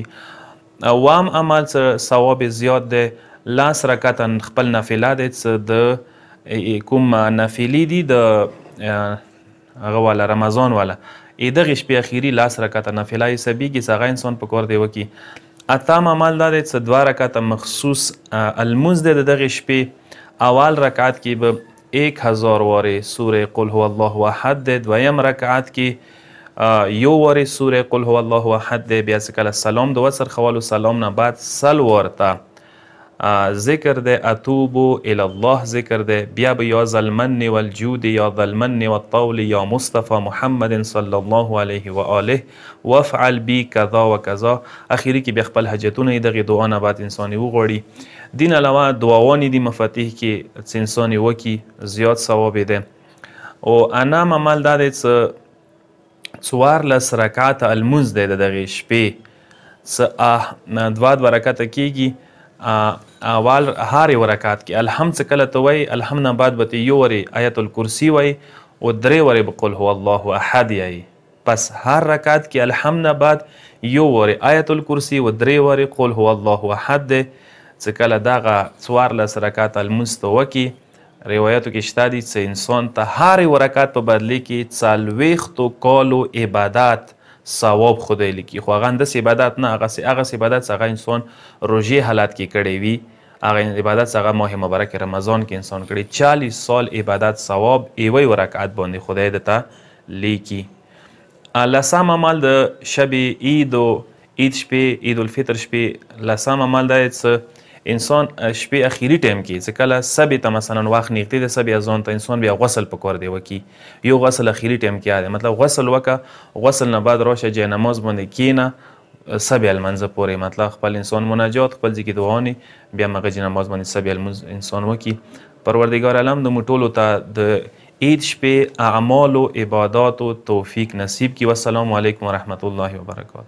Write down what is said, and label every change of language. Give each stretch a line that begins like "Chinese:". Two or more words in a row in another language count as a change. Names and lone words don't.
Pashto: اوم عمل چې ثواب زیات دی، لاس رکعته خپل نافله دی چې د کوم نافلې دي د هغه والا رمضان والا دغې شپې اخیري لاس رکعته نافله یې حسابېږي چې هغه انسان په کار دی وکړي. اتم عمل دا دی چې 2 رکعته مخصوص المونځ دی د دغې شپې. اول رکعت کې به 1000 وارې سوره
Arabic: قل هو الله احد
Pashto: دی. دویم رکعت کې 1 وارې سوره
Arabic: قل هو الله احد
Pashto: دی. بیا چې کله سلام د وسر خوالو سلام نه بعد 100 ورته ذکر دی،
Arabic: اتوبو الی الله
Pashto: ذکر دی.
Arabic: بیا به یا ذا المن والجود، یا ذا المن والطول، یا مصطفی محمد صلی الله علیه و آله وافعل بی کذا و کذا.
Pashto: اخیری کې بیا خپل حاجتونه یې دغې دعا نه بعد انسان یې وغواړي. دین علاوه دعاوانې دي مفاتیح کې چې انسان یې وکړي زیات ثواب دی. او انم عمل دا دی چې 14 رکعته المونځ دی د دغې شپې چې 2 رکعته کېږي. اول هر یو رکعت کې الحمد څه کله ته وایي، الحمد نه بعد به ته 1 وارې آیت الکرسي وایي او 3 وارې به
Arabic: قل هو الله احد
Pashto: یایي. پس هر رکعت کې الحمد نه بعد 1 وارې آیت الکرسي او 3 وارې
Arabic: قل هو الله احد
Pashto: دی. چې کله دغه 14 رکعت المونځ ته وکړي، روایاتو کې شته دي چې انسان ته هر یو رکعت په بدلې کې 40 کالو عبادت ثواب خدای لیکي. خو هغه انداسې عبادت نه، هغه عبادت چې هغه انسان روژې حالت کې کړی وي، هغه عبادت چې هغه ماه مبارک رمضان کې انسان کړی. 40 سال عبادت ثواب یوه رکعت باندې خدای درته لیکي. لسم عمل د شب عید و عید شپې، عید الفطر شپې، لسم عمل دا چې انسان شپې اخیری ټایم کې چې کله سبې ته مثلا وخت نږدې د سبې اذان ته انسان بیا غسل په کار دی وکړي. یو غسل اخیری ټایم کې دی، مطلب غسل وکړه، غسل نه بعد راشه جای نماز باندې کښېنه سبې المنځه پورې، مطلب خپل انسان مناجات خپل ځای کې دعاوانې، بیا هغه جای نماز باندې سبې المنځ انسان وکړي. پروردګار عالم د موږ ټولو ته د عید شپې اعمالو عباداتو توفیق نصیب کړي.
Arabic: والسلام علیکم ورحمة الله وبرکاته.